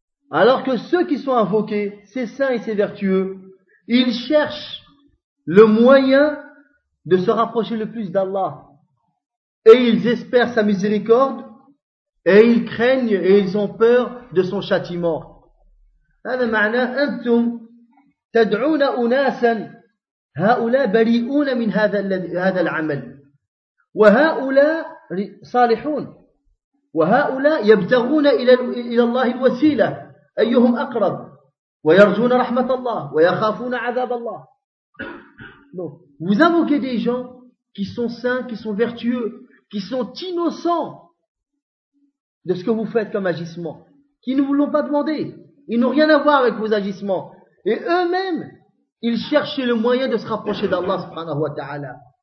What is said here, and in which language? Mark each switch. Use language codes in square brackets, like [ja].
[fr] Alors que ceux qui sont invoqués, ces saints et ces vertueux, ils cherchent le moyen de se rapprocher le plus d'Allah. Et ils espèrent sa miséricorde, et ils craignent et ils ont peur de son châtiment. [ar] هذا معنى أنتم تدعون أناسا هؤلاء بريئون من هذا العمل وهؤلاء صالحون وهؤلاء يبتغون إلى الله الوسيلة أيهم أقرب ويرجون رحمة الله ويخافون عذاب الله. [fr] Non. Vous invoquez des gens qui sont saints, qui sont vertueux, qui sont innocents de ce que vous faites comme agissement, qui ne vous l'ont pas demandé. Ils n'ont rien à voir avec vos agissements. Et eux-mêmes, ils cherchaient le moyen de se rapprocher d'Allah [ar] subhanahu wa ta'ala.